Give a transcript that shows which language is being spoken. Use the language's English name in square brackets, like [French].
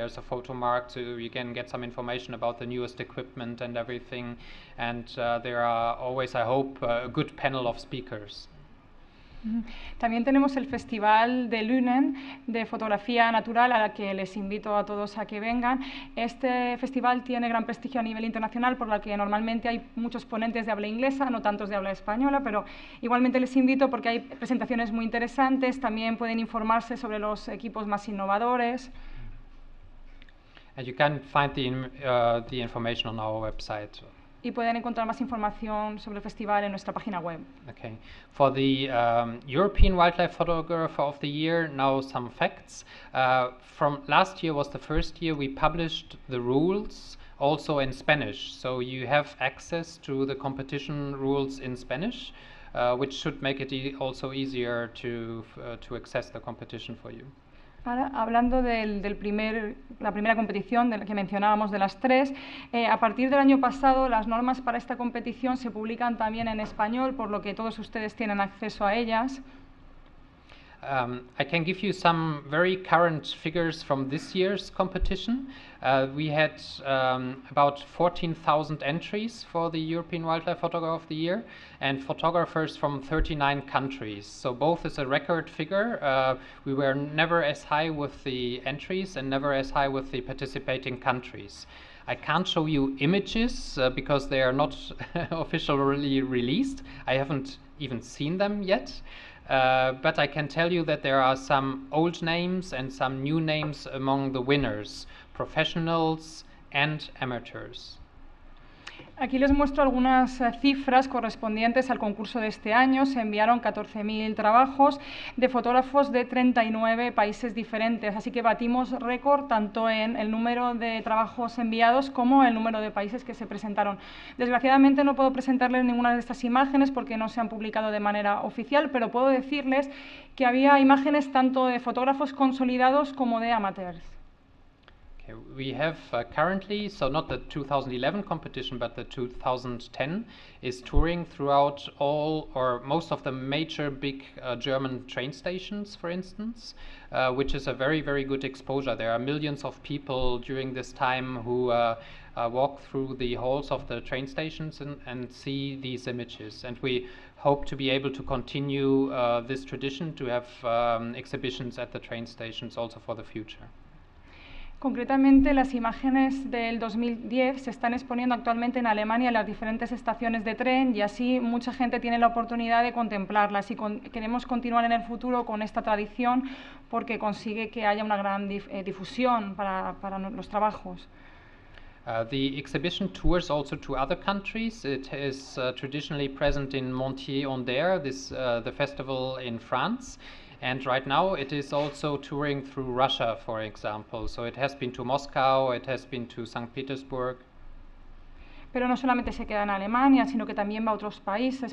[English] There's a photo mark, so you can get some information about the newest equipment and everything, and there are always, I hope, a good panel of speakers. [Spanish] También tenemos el Festival de Lünen de Fotografía Natural, a la que les invito a todos a que vengan. Este festival tiene gran prestigio a nivel internacional, por lo que normalmente hay muchos ponentes de habla inglesa, no tantos de habla española, pero igualmente les invito porque hay presentaciones muy interesantes. También pueden informarse sobre los equipos más innovadores. [English] And you can find the information on our website. [Spanish] Y pueden encontrar más información sobre el festival en nuestra página web. [English] Okay. For the European Wildlife Photographer of the Year, now some facts. From last year was the first year we published the rules also in Spanish. So you have access to the competition rules in Spanish, which should make it also easier to access the competition for you. [Spanish] Ahora, hablando de la primera competición de la que mencionábamos, de las 3, a partir del año pasado las normas para esta competición se publican también en español, por lo que todos ustedes tienen acceso a ellas. [English] I can give you some very current figures from this year's competition. We had about 14,000 entries for the European Wildlife Photographer of the Year, and photographers from 39 countries. So both is a record figure. We were never as high with the entries and never as high with the participating countries. I can't show you images because they are not officially released. I haven't even seen them yet. But I can tell you that there are some old names and some new names among the winners, professionals and amateurs. [Spanish] Aquí les muestro algunas cifras correspondientes al concurso de este año. Se enviaron 14.000 trabajos de fotógrafos de 39 países diferentes, así que batimos récord tanto en el número de trabajos enviados como el número de países que se presentaron. Desgraciadamente no puedo presentarles ninguna de estas imágenes porque no se han publicado de manera oficial, pero puedo decirles que había imágenes tanto de fotógrafos consolidados como de amateurs. [English] We have currently, so not the 2011 competition, but the 2010 is touring throughout all or most of the major big German train stations, for instance, which is a very, very good exposure. There are millions of people during this time who walk through the halls of the train stations and see these images. And we hope to be able to continue this tradition to have exhibitions at the train stations also for the future. [Spanish] Concretamente, las imágenes del 2010 se están exponiendo actualmente en Alemania en las diferentes estaciones de tren y así mucha gente tiene la oportunidad de contemplarlas y queremos continuar en el futuro con esta tradición porque consigue que haya una gran difusión para los trabajos. [English] The exhibition tours also to other countries. It is traditionally present in Montier-en-Der, the festival in France. And right now it is also touring through Russia, for example. So it has been to Moscow, it has been to St. Petersburg. [Spanish] Pero no solamente se queda en Alemania, sino que también va a otros países.